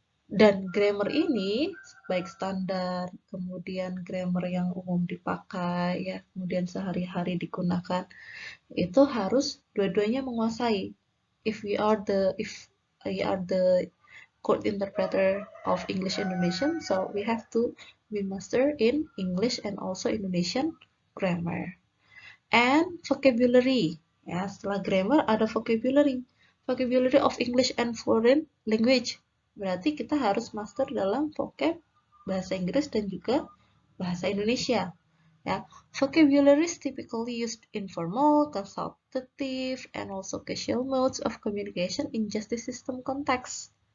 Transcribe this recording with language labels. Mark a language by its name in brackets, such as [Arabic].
[Indonesian] Dan grammar ini baik standar, kemudian grammar yang umum dipakai, ya, kemudian sehari-hari digunakan, itu harus dua-duanya menguasai. [English] If we are the code interpreter of English Indonesian, so we master in English and also Indonesian grammar. And vocabulary. [Indonesian] Ya, setelah grammar ada vocabulary. [English] Vocabulary of English and foreign language. [Indonesian] Berarti kita harus master dalam vocab bahasa Inggris dan juga bahasa Indonesia. [English] Ya, vocabulary is typically used in formal, consultative, and also casual modes of communication in justice system context.